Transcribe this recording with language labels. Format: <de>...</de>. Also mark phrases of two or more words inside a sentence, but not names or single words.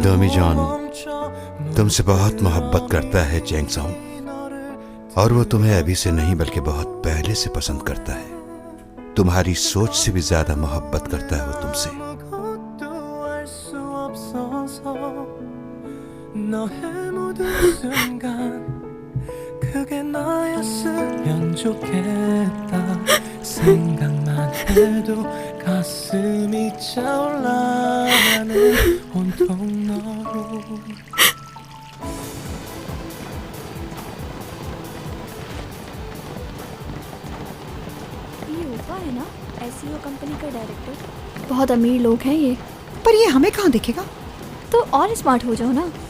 <hi>डोमी जॉन तुमसे बहुत मोहब्बत करता है चैंग सॉन्ग, और वो तुम्हें अभी से नहीं बल्कि बहुत पहले से पसंद करता है। तुम्हारी सोच से भी ज्यादा मोहब्बत करता है वो तुमसे।</hi> <ko>너의 모든 순간 그게 나였으면 좋겠다 생각만 해도 가슴이 차올라 나는 온통 너로</ko> <hi>ये ऊपा है ना, एसईओ कंपनी का डायरेक्टर। बहुत अमीर लोग हैं ये। पर ये हमें कहाँ दिखेगा? तो और स्मार्ट हो जाओ ना।</hi>